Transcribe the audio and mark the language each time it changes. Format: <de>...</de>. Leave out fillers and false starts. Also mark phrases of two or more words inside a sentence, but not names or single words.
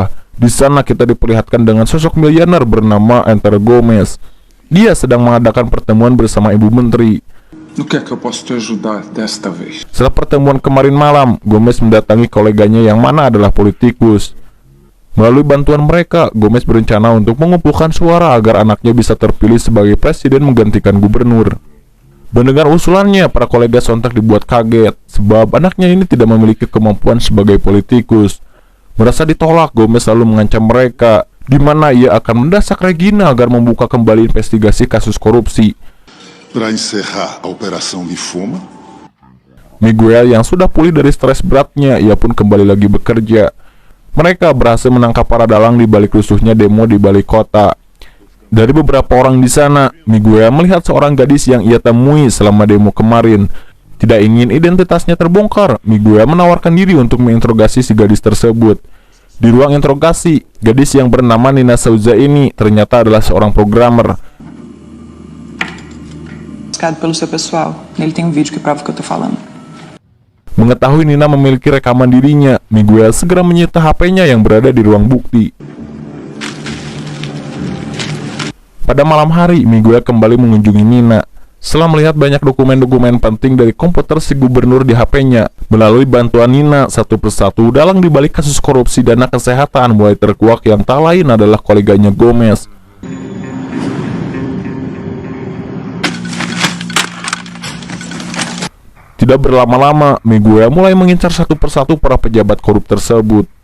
<id>Di sana kita diperlihatkan dengan sosok miliuner bernama Enter Gomez. Dia sedang mengadakan pertemuan bersama ibu menteri.</id> <pt>No que é que eu posso te ajudar desta vez?</pt> <id>Setelah pertemuan kemarin malam, Gomez mendatangi koleganya yang mana adalah politikus. Melalui bantuan mereka, Gomez berencana untuk mengumpulkan suara agar anaknya bisa terpilih sebagai presiden menggantikan gubernur. Mendengar usulannya, para kolega sontak dibuat kaget, sebab anaknya ini tidak memiliki kemampuan sebagai politikus. Merasa ditolak, Gomez lalu mengancam mereka, di mana ia akan mendesak Regina agar membuka kembali investigasi kasus korupsi.</id> <pt>Para encerrar a operação Lifuma.</pt> <id>Miguel yang sudah pulih dari stres beratnya, ia pun kembali lagi bekerja. Mereka berhasil menangkap para dalang di balik rusuhnya demo di balik kota. Dari beberapa orang di sana, Miguel melihat seorang gadis yang ia temui selama demo kemarin. Tidak ingin identitasnya terbongkar, Miguel menawarkan diri untuk menginterogasi si gadis tersebut. Di ruang interogasi, gadis yang bernama Nina Souza ini ternyata adalah seorang programmer.</id> <pt>Pelo seu pessoal, nele tem vídeo que prova o que eu tô falando.</pt> <id>Mengetahui Nina memiliki rekaman dirinya, Miguel segera menyita HP-nya yang berada di ruang bukti. Pada malam hari, Miguel kembali mengunjungi Nina. Setelah melihat banyak dokumen-dokumen penting dari komputer si gubernur di HP-nya, melalui bantuan Nina, satu persatu dalang di balik kasus korupsi dana kesehatan mulai terkuak yang tak lain adalah koleganya Gomez. Tidak berlama-lama, Miguel mulai mengincar satu persatu para pejabat korup tersebut.</id>